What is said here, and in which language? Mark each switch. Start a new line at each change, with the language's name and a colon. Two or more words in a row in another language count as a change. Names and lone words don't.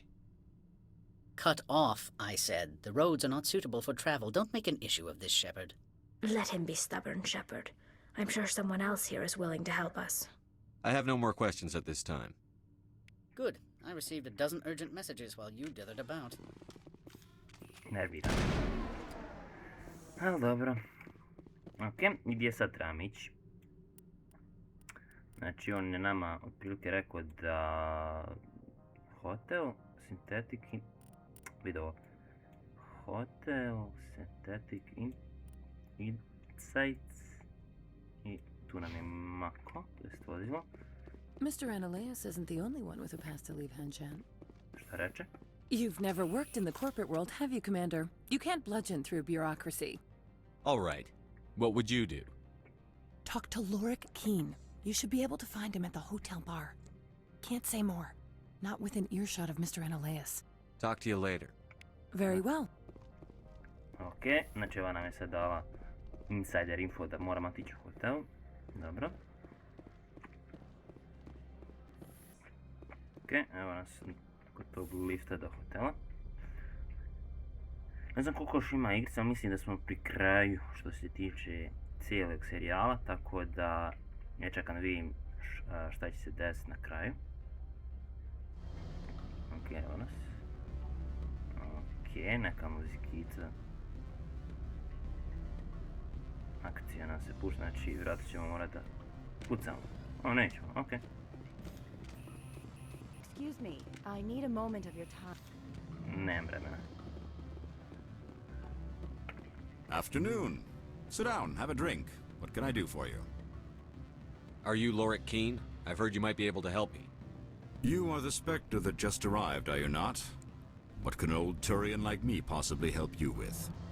English: Cut off, I said. The roads are not suitable for travel. Don't make an issue of this, Shepard. Let him be stubborn, Shepard. I'm sure someone else here is willing to help us. I have no more questions at this time. Good. I received a dozen urgent messages while you dithered about.
Croatian: Nervira. Ali dobro. Ok, i gdje sad trebam ići? Znači on je nama otprilike rekao da... Hotel, sintetik... Vidi ovo.
English: hotel, synthetic insights.
Croatian: I tu nam je mako, to je vozilo.
English: Mr. Ananias isn't the only one with a past to leave Hanshan.
Croatian: Šta reče?
English: You've never worked in the corporate world, have you, Commander? You can't bludgeon through bureaucracy. All right. What would you do? Talk to Lorik Keene. You should be able to find him at the hotel bar. Can't say more. Not within earshot of Mr. Ananias. Talk to you later. Very well.
Croatian: Ok, znači ova nam je sad dala
English: insider info
Croatian: da moramo otići u hotel. Dobro. Ok, evo nas kod tog lifta do hotela. Ne znam koliko još ima igrica, ali mislim da smo pri kraju što se tiče cijelog serijala, tako da ja čekam da vidim šta će se desiti na kraju. Ok, evo nas. Ok, neka muzikica. Akcija nam se pušta, znači vjerojatno ćemo morati da pucamo. O, nećemo, ok.
English: Excuse me, I need a moment of your time.
Croatian: Nemam vremena.
English: Afternoon. Sit down, have a drink. What can I do for you? Are you Lorik Keene? I've heard you might be able to help me. You are the Spectre that just arrived, are you not? What can an old Turian like me possibly help you with?